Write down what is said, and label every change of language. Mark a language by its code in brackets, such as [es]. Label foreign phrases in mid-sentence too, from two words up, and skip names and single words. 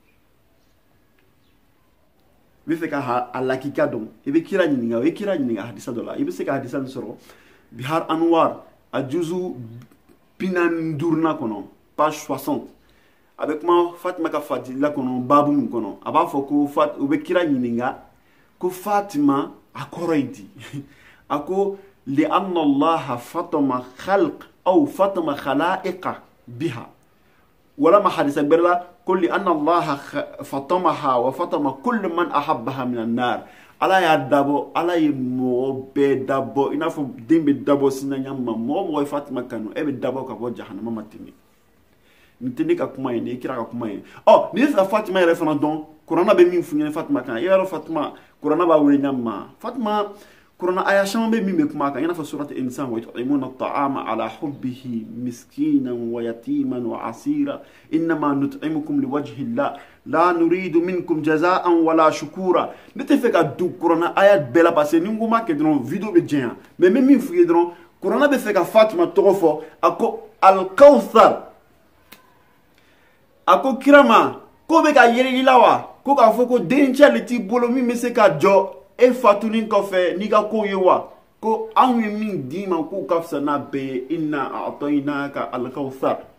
[bm] n bɛ fɛ ka a lakika dɔn i bɛ kira ɲininka o ye kira ɲininka hadisa dɔ la i bɛ se ka hadisa nin sɔrɔ bihar anwar a juzu 45 kɔnɔ page 60 a bɛ kuma fatima ka fadila kɔnɔ babu min kɔnɔ a b'a fɔ ko u bɛ kira ɲininka ko fatima a kɔrɔ ye di a ko [ar] لأن الله فطم خلق أو فطم الخلائق بها [bm] walama hadisa gbɛrɛ la ko [ar] لأن الله فطمها وفطم كل من أحبها من النار [bm] ala y'a dabɔ ala ye mɔgɔ bɛɛ dabɔ i n'a fɔ den bɛ dabɔ sinaya ma mɔgɔ ye fatima kanu e bɛ dabɔ ka bɔ jahanama ma tɛmɛ nin tɛ ne ka kuma ye nin ye kira ka kuma ye ni ye fɛ ka fatima yɛrɛ fana dɔn kuranna bɛ min f'u ɲɛna fatima kan i y'a dɔn fatima kuranna b'a wele ɲa ma fatima kuranna aya caman bɛ min bɛ kuma kan i n'a fɔ surat insan [ar] ويطعمون الطعام على حبه مسكينا ويتيما وأسيرا إنما نطعمكم لوجه الله لا نريد منكم جزاء ولا شكورا [bm] ne tɛ fɛ ka du kuranna aya bɛɛ la [fr] parce que [bm] ni n ko ma kɛ dɔrɔn video bɛ jɛnya mais n bɛ min f'u ye dɔrɔn kuranna bɛ fɛ ka fatima tɔgɔ fɔ a ko al-kawthar a ko kira ma ko bɛ ka yɛrɛ la wa ko k'a fɔ ko dencɛ le t'i bolo min bɛ se ka jɔ e fatunin kɔfɛ n'i ka kow ye wa ko anw ye min d'i ma k'o ka fisa n'a bɛɛ ye [ar] إنا أعطيناك الكوثر